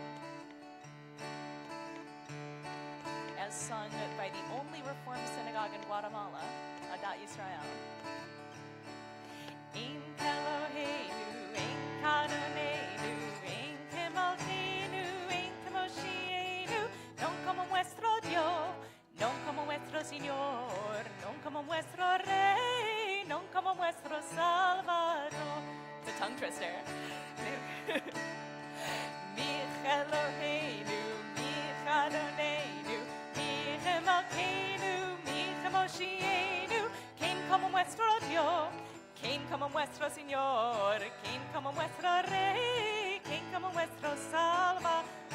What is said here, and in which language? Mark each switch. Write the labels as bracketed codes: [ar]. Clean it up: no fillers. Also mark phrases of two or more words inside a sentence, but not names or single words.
[en] As sung by the only Reformed synagogue in Guatemala, Adat Yisrael. [he] אין אלוהינו, אין כאדונינו, אין כמלכנו, אין כמושיענו, [es] non como nuestro Dios, non como nuestro Señor, non como nuestro Rey, non como nuestro Salvador. [en] It's a tongue twister. [he] מי אלוהינו, מי אדונינו, מי מלכנו, מי מושיענו, [es] quien como nuestro Dios, quien como nuestro Señor, quien como nuestro Rey, quien como nuestro Salvador.